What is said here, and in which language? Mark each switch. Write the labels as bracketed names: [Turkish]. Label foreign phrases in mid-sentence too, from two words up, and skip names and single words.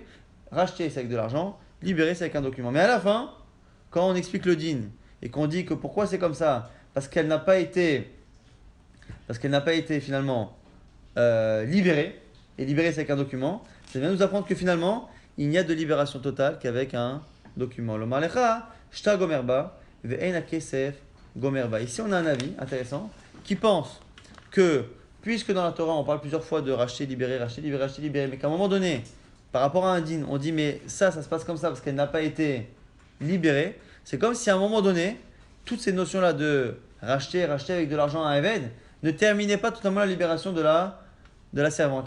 [French] Racheter, c'est avec de l'argent, libérer, c'est avec un document. Mais à la fin, quand on explique le din et qu'on dit que pourquoi c'est comme ça, parce qu'elle n'a pas été finalement libérée, et libérée c'est avec un document, ça vient nous apprendre que finalement, il n'y a de libération totale qu'avec un document. Le malecha, shta gomerba, ve'eina kesef gomerba. Ici, on a un avis intéressant qui pense que, puisque dans la Torah, on parle plusieurs fois de racheter, libérer, mais qu'à un moment donné, par rapport à un din, on dit mais ça se passe comme ça parce qu'elle n'a pas été libérée. C'est comme si à un moment donné, toutes ces notions-là de racheter avec de l'argent à Eved ne terminaient pas totalement la libération de la servante.